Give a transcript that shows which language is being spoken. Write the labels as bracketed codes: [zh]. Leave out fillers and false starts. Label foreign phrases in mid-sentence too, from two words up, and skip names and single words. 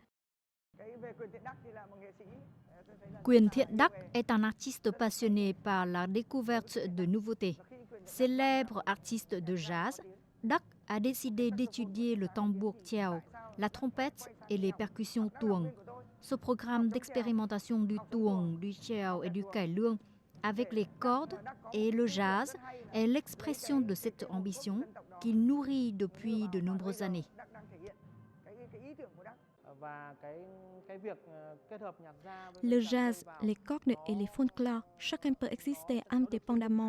[fr] Quyền Thiện Đắc est un artiste passionné par la découverte de nouveautés. Célèbre artiste de jazz, Đắc a décidé d'étudier le tambour chiao, la trompette et les percussions tuồng. Ce programme d'expérimentation du tuồng, du chiao et du cải lương avec les cordes et le jazz est l'expression de cette ambition qu'il nourrit depuis de nombreuses années. Le jazz, les cordes et les folklores, chacun peut exister indépendamment.